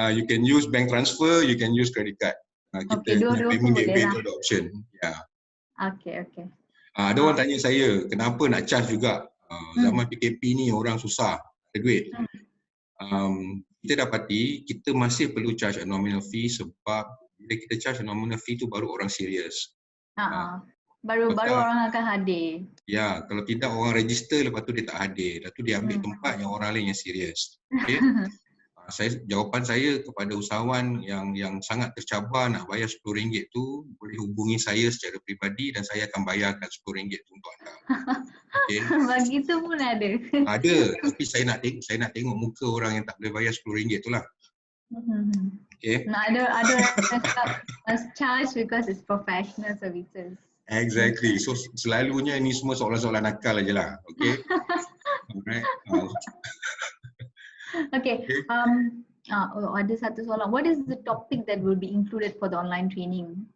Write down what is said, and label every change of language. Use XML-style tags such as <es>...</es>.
<en>You can use bank transfer, you can use credit card.</en> <ms>Okay, dua-dua pun boleh lah. Ada option. Yeah. Okay. Ada orang tanya saya, kenapa nak charge juga? Zaman PKP ni orang susah, ada duit. Kita dapati, kita masih perlu</ms> <en>charge a nominal fee</en> <ms>sebab bila kita charge a nominal fee tu baru orang serius. Baru orang akan hadir. Ya, kalau tidak orang register lepas tu dia tak hadir. Lepas tu dia ambil tempat yang orang lain yang serius. Okay? Jawapan saya kepada usahawan yang sangat tercabar nak bayar RM10 tu, boleh hubungi saya secara peribadi dan saya akan bayarkan RM10 tu untuk anda. Okay? Begitu pun ada. Ada, tapi saya nak tengok muka orang yang tak boleh bayar RM10 tu lah. Okay? Ada</ms> <en>charge because it's professional services. Exactly.</en> <ms>So selalunya ni semua soalan-soalan nakal aja lah. Okay. Alright. Okay. Ada satu soalan.</ms> <en>What is the topic that will be included for the online training?</en>